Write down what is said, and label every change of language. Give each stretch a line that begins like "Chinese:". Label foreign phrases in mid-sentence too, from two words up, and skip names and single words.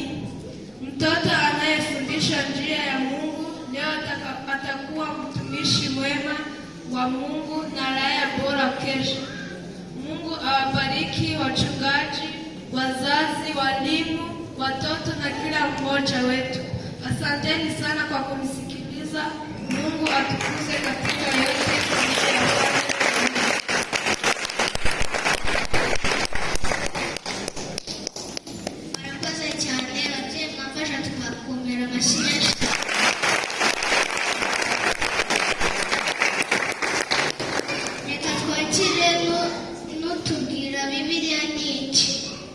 Swahili: Mtoto anayefundisha njia ya Mungu leo atakuwa mtumishi mwema wa Mungu na raia bora kesho. Mungu awabariki wachungaji, wazazi, walimu, watoto na kila mmoja wetu. Asanteni sana kwa kunisikiliza. Mungu atukuze katika yote.
Kinyarwanda: Murakoze cyane ababyeyi mwafasha tukakumira amashyi. Reka twakire n'utubwira Bibiliya ni iki.